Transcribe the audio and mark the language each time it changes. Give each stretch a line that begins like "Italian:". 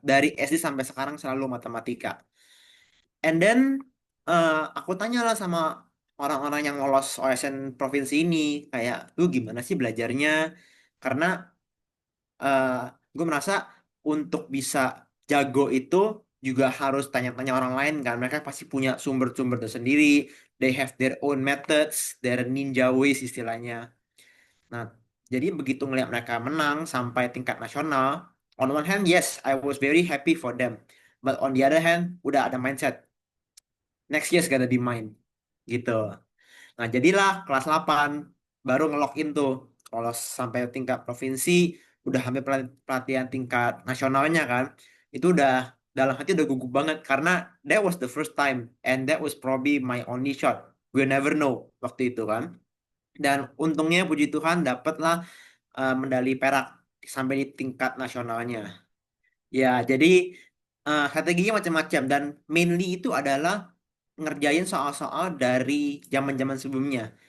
Indonesian: Dari SD sampai sekarang selalu matematika.
English: And then
Indonesian: aku tanyalah sama orang-orang yang lolos OSN provinsi ini kayak lu gimana sih belajarnya? Karena eh gue merasa untuk bisa jago itu juga harus tanya-tanya orang lain kan. Mereka pasti punya sumber-sumber tersendiri.
English: They have their own methods, their ninja ways istilahnya.
Indonesian: Nah, jadi begitu ngeliat mereka menang sampai tingkat nasional,
English: on one hand, yes, I was very happy for them. But on the other hand,
Indonesian: udah ada mindset,
English: next year's gotta be mine. Gitu.
Indonesian: Nah, jadilah kelas 8 baru nge-login tuh. Lolos sampai tingkat provinsi, udah hampir pelatihan tingkat nasionalnya kan. Itu udah dalam hati udah gugup banget karena
English: that was the first time and that was probably my only shot. We never know
Indonesian: waktu itu kan. Dan untungnya puji Tuhan dapatlah medali perak sampai di tingkat nasionalnya. Ya, jadi strateginya macam-macam dan mainly itu adalah ngerjain soal-soal dari zaman-zaman sebelumnya.